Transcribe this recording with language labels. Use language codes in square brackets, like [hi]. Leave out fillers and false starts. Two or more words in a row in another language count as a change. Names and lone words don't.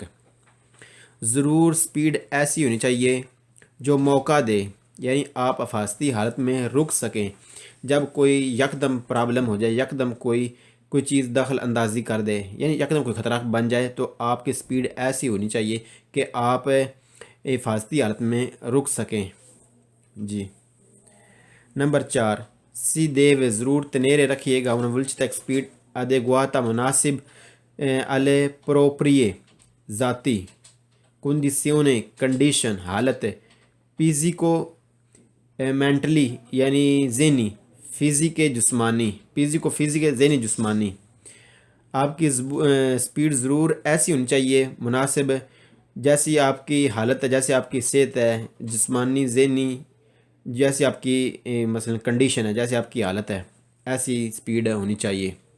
[ur] ضرور سپیڈ ایسی ہونی چاہیے جو موقع دے، یعنی آپ حفاظتی حالت میں رک سکیں، جب کوئی یکدم پرابلم ہو جائے، یکدم کوئی کوئی چیز دخل اندازی کر دے، یعنی یکدم کوئی خطرہ بن جائے، تو آپ کی سپیڈ ایسی ہونی چاہیے کہ آپ حفاظتی حالت میں رک سکیں۔ جی نمبر 4، [it] si deve [ur] ضرور تنیرے رکھیے گا [it] una velocità [ur] speed adeguata مناسب [it] alle proprie [ur] ذاتی condizione کنڈیشن حالت [it] fisico mentale [ur] یعنی ذہنی، فزیک جسمانی، فزیکو فزیک ذہنی جسمانی۔ آپ کی سپیڈ ضرور ایسی ہونی چاہیے مناسب جیسی آپ کی حالت ہے، جیسے آپ کی صحت ہے، جسمانی ذہنی، جیسے آپ کی مثلا کنڈیشن ہے، جیسے آپ کی حالت ہے، ایسی سپیڈ ہونی چاہیے۔